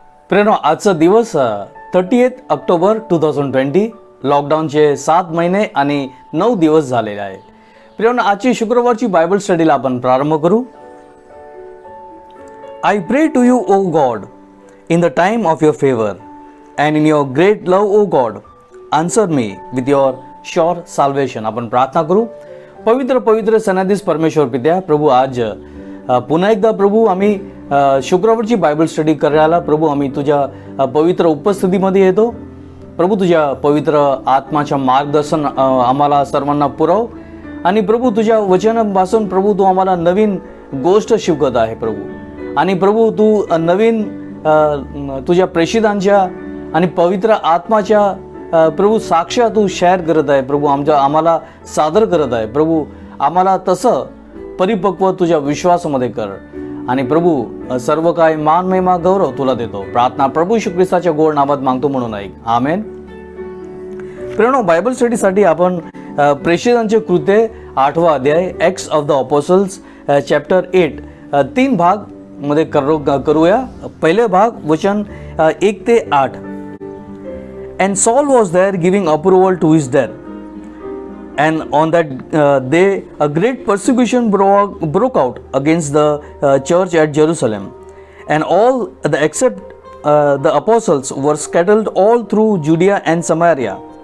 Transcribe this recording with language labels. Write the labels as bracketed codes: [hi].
[mr] प्रियानो, आजचा दिवस 30 ऑक्टोबर 2020, लॉकडाऊनचे 7 महिने आणि 9 दिवस झालेले आहे. प्रियानो, आजची शुक्रवारची बायबल स्टडीला आपण प्रारंभ करू. [en] I pray to you, O God, in the time of your favor, and in your great love, O God, answer me with your sure salvation. [mr] आपण प्रार्थना करू. पवित्र पवित्र सनाधीश परमेश्वर पित्या, प्रभू आज पुन्हा एकदा प्रभू आम्ही शुक्रवारची बायबल स्टडी करायला प्रभू आम्ही तुझ्या पवित्र उपस्थितीमध्ये येतो. प्रभू तुझ्या पवित्र आत्माच्या मार्गदर्शन आम्हाला सर्वांना पुरव आणि प्रभू तुझ्या वचनापासून प्रभू तू आम्हाला नवीन गोष्ट शिकवत आहे प्रभू. आणि प्रभू तू नवीन तुझ्या प्रेषितांच्या आणि पवित्र आत्माच्या प्रभू साक्ष्या तू शेअर करत आहे प्रभू, आम्हाला सादर करत आहे प्रभू. आम्हाला तसं परिपक्व तुझ्या विश्वासामध्ये कर आणि प्रभू सर्व काय मान महिमा गौरव तुला देतो. प्रार्थना प्रभू येशू ख्रिस्ताच्या गोड नामात मागतो म्हणून ऐक, आमेन. प्रियानो, बायबल स्टडीसाठी आपण प्रेषितांचे कृत्ये 8वा अध्याय [en] Acts of the Apostles chapter 8 [mr] 3 भाग मध्ये करूया. पहिले भाग वचन 1 ते 8. [en] And Saul was there giving approval to his death. And on that day a great persecution broke out against the church at Jerusalem, and all except the apostles were scattered all through Judea and Samaria.